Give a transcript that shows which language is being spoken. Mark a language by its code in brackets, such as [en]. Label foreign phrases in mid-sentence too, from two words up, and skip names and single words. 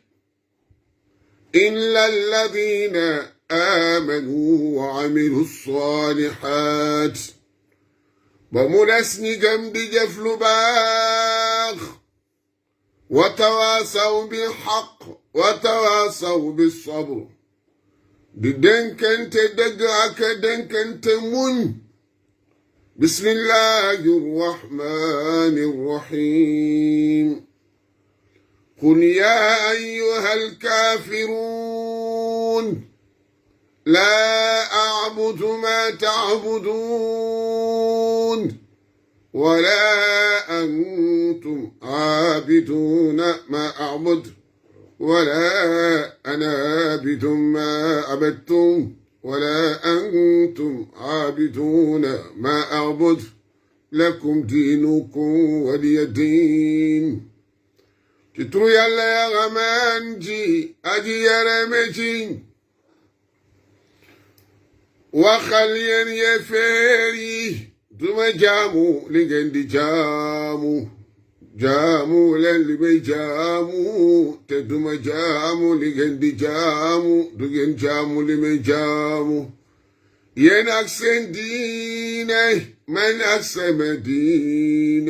[ar] إلا الذين آمنوا وعملوا الصالحات [wo] ba mu des ñi gëm di jëf lu baax [ar] وتواصوا بالحق وتواصوا بالصبر [wo] di dénkante dëgg ak dénkante muñ. [ar] بسم الله الرحمن الرحيم قل يا أيها الكافرون لا أعبد ما تعبدون ولا أنتم عابدون ما أعبد ولا أنا عابد ما عبدتم ولا أنتم عابدون ما أعبد لكم دينكم ولي دين. [wo] Kitru Yàlla ya xamaan ji aji yarame ji waxal yéen yéeféer yi duma jaamu li ngeen di jaamu jaamu leen li may jaamu te duma jaamu li ngeen di jaamu du ngeen jaamu li may jaamu yéen ak seen diine man ak sama diine.